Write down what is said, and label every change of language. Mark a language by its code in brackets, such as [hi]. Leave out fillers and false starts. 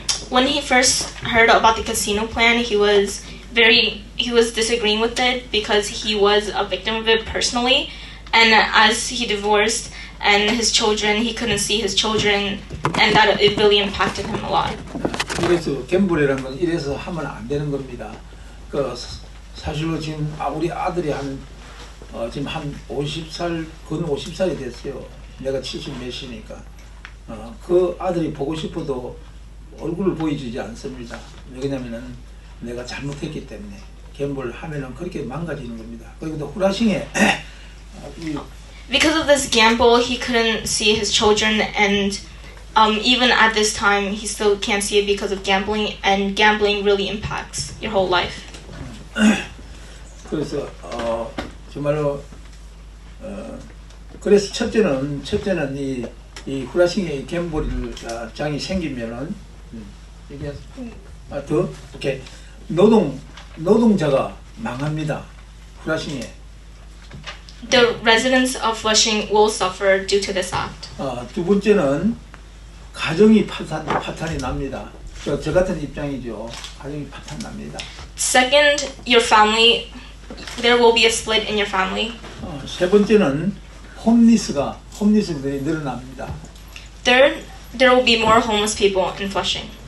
[en] When he first heard about the casino plan, he was disagreeing with it because he was a victim of it personally, and as he divorced and his children, he couldn't see his children, and that it really impacted him a lot. [ko] 그래서 갬블이라는 건 이래서 하면 안 되는 겁니다. 그 사실로 지금 우리 아들이 지금 한 50살, 근 50살이 됐어요. 내가 70 몇이니까. 그 아들이 보고 싶어도 얼굴을 보여주지 않습니다. 왜냐면은 내가 잘못했기 때문에 갬블 하면은 그렇게 망가지는 겁니다. 그리고 또 후라싱에 [en] Because of this gamble, he couldn't see his children, and even at this time, he still can't see it because of gambling, and gambling really impacts your whole life. [ko] 그래서 정말로 그래서 첫째는 이 후라싱의 갬블 장이 생기면은 이게 더 이렇게 노동자가 망합니다. 후라싱에. [en] The residents of Flushing will suffer due to this act. [ko] 두 번째는 가정이 파탄이 납니다. 저 같은 입장이죠. 가정이 파탄 납니다. [en] Second, your family, there will be a split in your family. [ko] 세 번째는 홈리스들이 늘어납니다. [en] Third, there will be more homeless people in Flushing.